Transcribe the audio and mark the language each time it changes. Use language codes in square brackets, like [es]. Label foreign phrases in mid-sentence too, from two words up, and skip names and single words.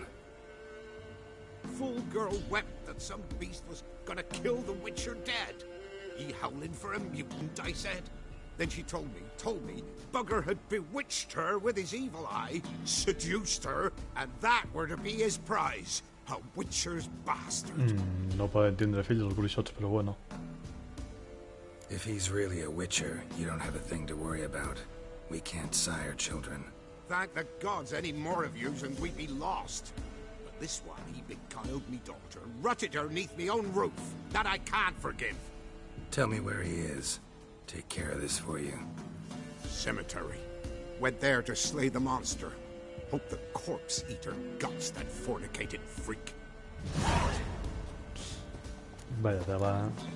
[en] Fool girl wept that some beast was gonna kill the Witcher dead. He howling for a mutant, I said. Then she told me, bugger had bewitched her with his evil eye, seduced her, and that were to be his prize. A Witcher's bastard. [es] No puede [ca] tindre fills els bruixots, però bueno. [en] If he's really a Witcher, you don't have a thing to worry about. We can't sire children. Thank the gods any more of yous and we'd be lost. But this one, he beguiled me daughter, rutted her neath me own roof. That I can't forgive. Tell me where he is. Take care of this for you. Cemetery. Went there to slay the monster. Hope the corpse eater guts that fornicated freak. [es] Vaya, te va.